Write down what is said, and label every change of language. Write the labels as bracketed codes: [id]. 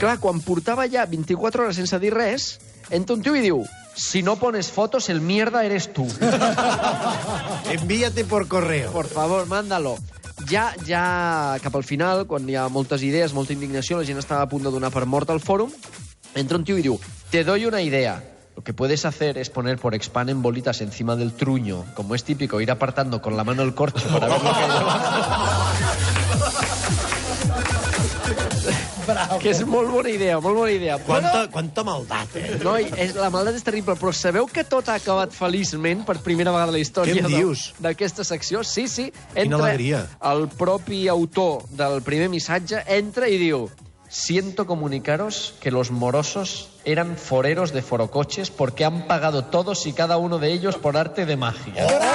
[ca] Clar, quan portava ja 24 hores sense dir res, entra un tio i diu: [es] si no pones fotos, el mierda eres tú. Envíate por correo. Por favor, mándalo. [ca] Ja cap al final, quan hi ha moltes idees, molta indignació, la gent està a punt de donar per mort al fòrum, entra un tio i diu: [es] te doy una idea. Lo que puedes hacer es poner por expand en bolitas encima del truño. Como es típico, ir apartando con la mano el corcho para ver lo que lleva. [ca] Bravo. Que és molt bona idea, molt bona idea. Quanta maldat, No, la maldat és terrible, però sabeu que tot ha acabat feliçment per primera vegada a la història d'aquesta secció? Sí. Quina alegria. El propi autor del primer missatge entra i diu: [es] siento comunicaros que los morosos eran foreros de forocoches porque han pagado todos y cada uno de ellos por arte de magia.